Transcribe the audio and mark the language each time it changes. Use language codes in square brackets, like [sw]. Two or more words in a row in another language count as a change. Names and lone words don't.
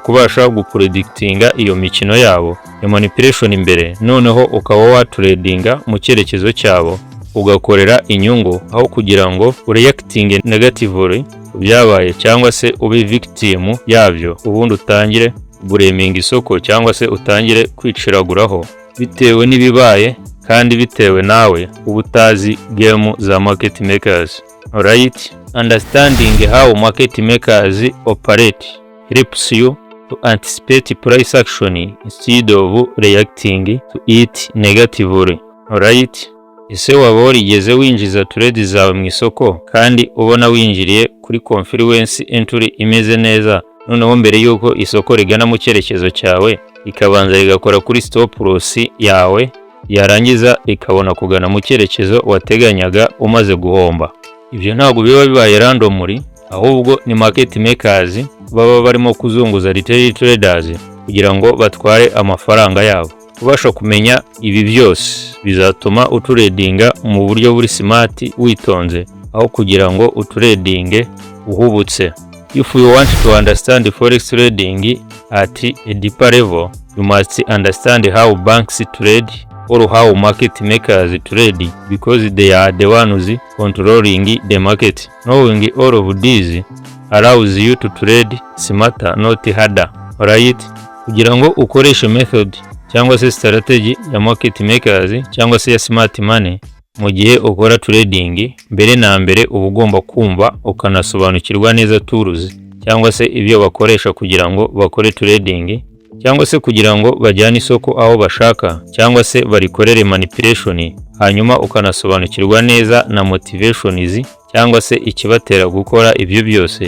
[rw] kubasha gupredikitinga iyo mikino yabo ya manipulation imbere, noneho ukaba watradinga mu cyerekezo cyabo ugakorera inyungu aho kugira ngo ureacting negatively byabaye cyangwa se ube victim yabyo, ubundi utangire blaming isoko cyangwa se utangire kwiciraguraho bitewe n'ibibaye kandi bitewe nawe ubutazi game za [en] market makers. Alright, understanding how market makers operate helps you to anticipate price action instead of reacting to it negatively. Alright, [rw] ese waba warigeze winjiza trade zawe mu isoko kandi ubona winjiriye kuri [en] confluence entry [rw] imeze neza, noneho mbere yuko isoko rigana mu cyerekezo cyawe ikabanza rigakora kuri [en] stop loss [rw] yawe, yarangiza ikabona kugana mu cyerekezo wateganyaga umaze guhomba? Ibyo ntabwo biba bibaye randomly, ahubwo ni [en] market makers [rw] baba barimo kuzunguza [en] retail traders [rw] kugira ngo batware amafaranga yabo. Kubasha kumenya ibi byose bizatuma utradinga mu buryo buri smart witonze aho kugira ngo utradinge uhubutse. [en] If you want to understand forex trading at a deeper level, you must understand how banks trade or how market makers trade, because they are the ones controlling the market. Knowing all of these allows you to trade smarter, not harder. Alright, [rw] kugira ngo ukoreshe method cyangwa se strategy ya [en] market makers [rw] cyangwa se ya [en] smart money [rw] mu gihe ukora trading, mbere na mbere uba ugomba kumva ukanasobanukirwa neza tools cyangwa se ibyo bakoresha kugira ngo bakore trading, cyangwa se kugira ngo bajyane isoko aho bashaka, cyangwa se barikorere manipulation, hanyuma ukanasobanukirwa neza na motivations cyangwa se ikibatera gukora ibyo byose.